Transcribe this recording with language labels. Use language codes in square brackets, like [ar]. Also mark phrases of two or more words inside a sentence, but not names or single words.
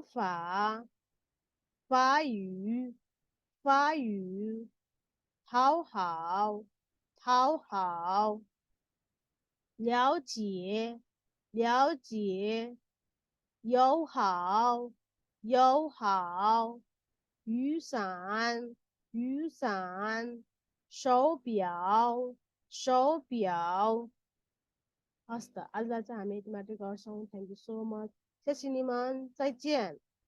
[zh] 法法语法语讨好讨好了解了解友好友好雨伞雨伞手表手表 [ne] हस् त आजलाई चाहिँ हामी यति मात्रै गर्छौँ [en] thank you so much [zh] 谢谢你们再见